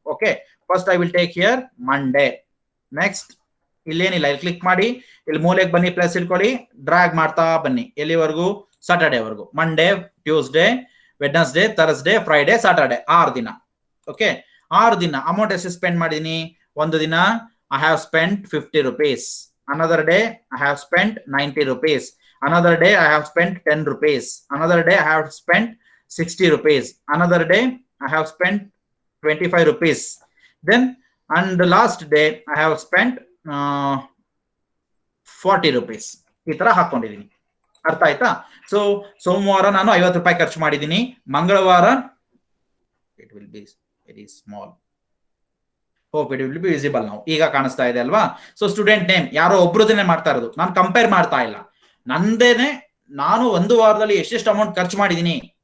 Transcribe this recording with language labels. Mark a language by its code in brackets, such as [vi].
[en] Okay, first I will take here Monday. [kn] Next ಇಲ್ಲೇನಿಲ್ಲ, ಇಲ್ಲಿ click ಮಾಡಿ, ಇಲ್ಲಿ ಮೂಲೆಗೆ ಬನ್ನಿ, ಪ್ಲಸ್ ಇಟ್ಕೊಳ್ಳಿ, ಡ್ರಾಗ್ ಮಾಡ್ತಾ ಬನ್ನಿ ಎಲ್ಲಿವರೆಗೂ, ಸಾಟರ್ಡೆ ವರೆಗೂ. [en] Monday, Tuesday, Wednesday, Thursday, Friday, Saturday, 6 ದಿನ. [kn] ಓಕೆ, 6 ದಿನ ಅಮೌಂಟ್ ಎಷ್ಟು ಸ್ಪೆಂಡ್ ಮಾಡಿದೀನಿ? ಒಂದು ದಿನ [en] I have spent 50 rupees. Another day I have spent 90 rupees. Another day I have spent 10 rupees. Another day I have spent 60 rupees. Another day I have spent 25 rupees. Then and the last day I have spent 40 rupees. [kn] ಈ ತರ ಹಾಕೊಂಡಿದೀನಿ, ಅರ್ಥ ಆಯ್ತಾ? So ಸೋಮವಾರ ನಾನು 50 ರೂಪಾಯಿ ಖರ್ಚು ಮಾಡಿದೀನಿ, ಮಂಗಳವಾರ [en] It will be very small. Hope it will be visible [kn] ನಾವು. ಈಗ ಕಾಣಿಸ್ತಾ ಇದೆ ಅಲ್ವಾ? ಸೊ ಸ್ಟೂಡೆಂಟ್ ನೇಮ್ ಯಾರೋ ಒಬ್ರದನ್ನೇ ಮಾಡ್ತಾ ಇರೋದು, ನಾನು ಕಂಪೇರ್ ಮಾಡ್ತಾ ಇಲ್ಲ. ನಂದೇನೆ ನಾನು ಒಂದು ವಾರದಲ್ಲಿ ಎಷ್ಟೆಷ್ಟು ಅಮೌಂಟ್ ಖರ್ಚು ಮಾಡಿದೀನಿ.